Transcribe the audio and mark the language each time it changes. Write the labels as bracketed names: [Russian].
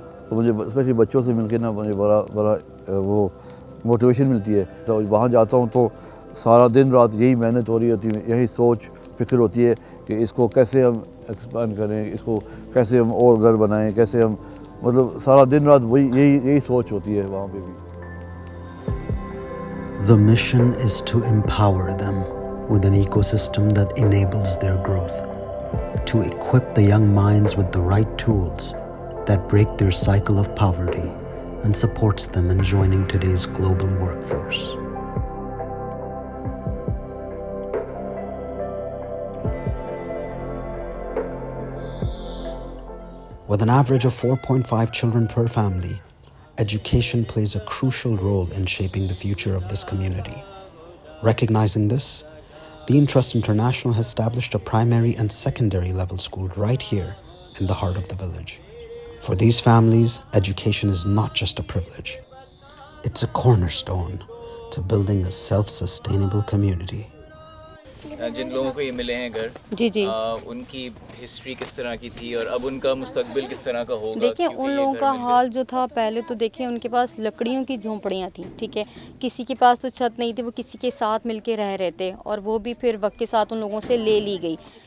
[Hindi] तो मुझे स्पेशली बच्चों से मिलकर ना मुझे बड़ा वो मोटिवेशन मिलती है. तो वहाँ जाता हूँ तो सारा दिन रात यही मेहनत हो रही होती है, यही सोच फिक्र होती है कि इसको कैसे हम एक्सपांड करें, इसको कैसे हम और घर बनाएं, कैसे हम, मतलब सारा दिन रात यही सोच होती है वहाँ पे भी. [English] The mission is to empower them with an ecosystem that enables their growth, to equip the young minds with the right tools that break their cycle of poverty and supports them in joining today's global workforce. With an average of 4.5 children per family, education plays a crucial role in shaping the future of this community. Recognizing this, Deen Trust International has established a primary and secondary level school right here in the heart of the village. For these families, education is not just a privilege. It's a cornerstone to building a self-sustainable community. [Hindi] जिन लोगों को ये मिले हैं घर, जी जी, उनकी history किस तरह की थी और अब उनका मुस्तकबिल किस तरह का होगा? देखिए उन लोगों का हाल जो था पहले तो देखिए उनके पास लकड़ियों की झोंपड़ियाँ थी. ठीक है, किसी के पास तो छत नहीं थी, वो किसी के साथ मिलके रह रहे थे और वो भी फिर वक्त के साथ उन लोगों से ले ली गई.